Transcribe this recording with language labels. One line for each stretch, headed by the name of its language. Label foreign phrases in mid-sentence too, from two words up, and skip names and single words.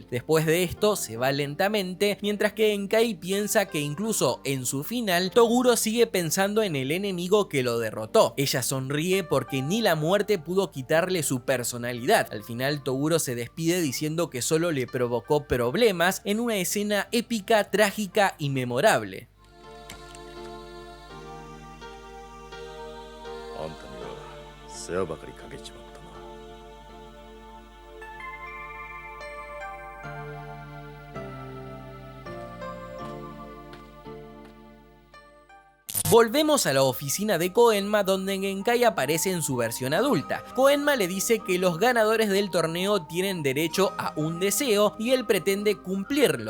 Spanish: Después de esto se va lentamente, mientras que Genkai piensa que incluso en su final, Toguro sigue pensando en el enemigo que lo derrotó. Ella sonríe porque ni la muerte pudo quitarle su personalidad. Al final Toguro se despide diciendo que solo le provocó problemas en una escena épica, trágica y memorable.
Japanese: あんたには世話ばかりかけちまったな。
Spanish: Volvemos a la oficina de Koenma, donde Genkai aparece en su versión adulta. Koenma le dice que los ganadores del torneo tienen derecho a un deseo y él pretende cumplirlo.